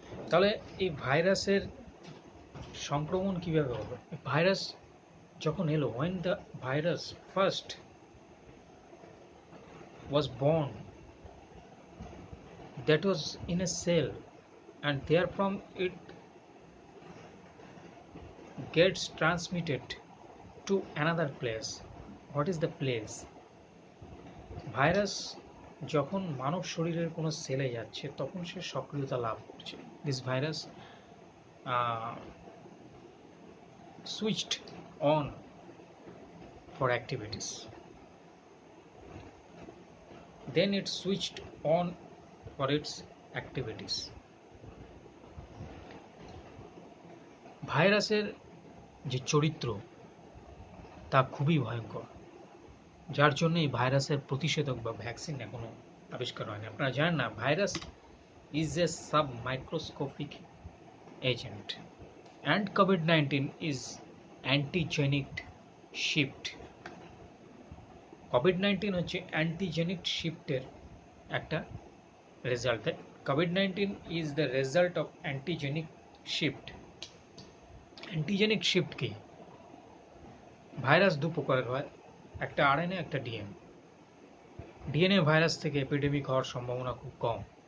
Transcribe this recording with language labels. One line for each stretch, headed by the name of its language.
Bangla: তাহলে এই ভাইরাসের সংক্রমণ কিভাবে হলো? ভাইরাস যখন এলো,
English: when the virus first was born, that was in a cell and therefrom it gets transmitted to another place. What is the place?
Bangla: Virus যখন মানব শরীরের কোনো সেলে যাচ্ছে তখন সে সক্রিয়তা লাভ করছে।
English: This virus switched on for activities, then it switched on for its activities.
Bangla: ভাইরাসের যে চরিত্র তা খুবই ভয়ঙ্কর, যার জন্য এই ভাইরাসের প্রতিষেধক বা ভ্যাকসিন এখনো আবিষ্কার হয়নি। আপনারা জানেন না,
English: Virus is a submicroscopic agent and COVID-19 is antigenic shift.
Bangla: COVID-19 হচ্ছে অ্যান্টিজেনিক শিফটের একটা result.
English: COVID-19 is the result of antigenic shift.
Bangla: Antigenic shift কি? ভাইরাস দু প্রকারের হয়, একটা আরএনএ, একটা ডিএনএ। ডিএনএ ভাইরাস থেকে এপিডেমিক হওয়ার সম্ভাবনা খুব কম।